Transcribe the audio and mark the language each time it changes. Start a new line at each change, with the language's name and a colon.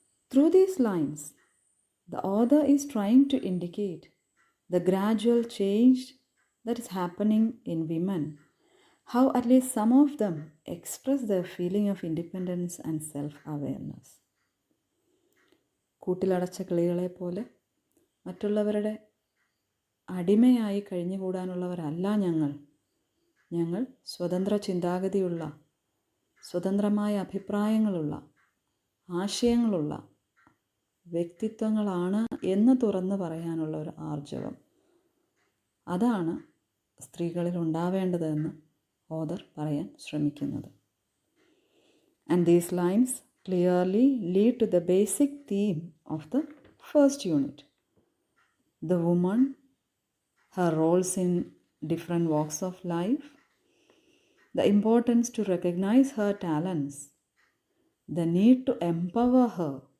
English: Through these lines, the author is trying to indicate the gradual change that is happening in women, how at least some of them express their feeling of independence and self-awareness.
Malayalam: കൂട്ടിലടച്ച കിളികളെ പോലെ മറ്റുള്ളവരുടെ അടിമയായി കഴിഞ്ഞുകൂടാനുള്ളവരല്ല ഞങ്ങൾ സ്വതന്ത്ര ചിന്താഗതിയുള്ള, സ്വതന്ത്രമായ അഭിപ്രായങ്ങളുള്ള, ആശയങ്ങളുള്ള വ്യക്തിത്വങ്ങളാണ് എന്ന് തുറന്നു പറയാനുള്ള ഒരു ആർജവം, അതാണ് സ്ത്രീകളിൽ ഉണ്ടാവേണ്ടതെന്ന് ഓഥർ പറയാൻ ശ്രമിക്കുന്നത്.
English: And these lines clearly lead to the basic theme of the first unit. The woman, her roles in different walks of life, the importance to recognize her talents, the need to empower her.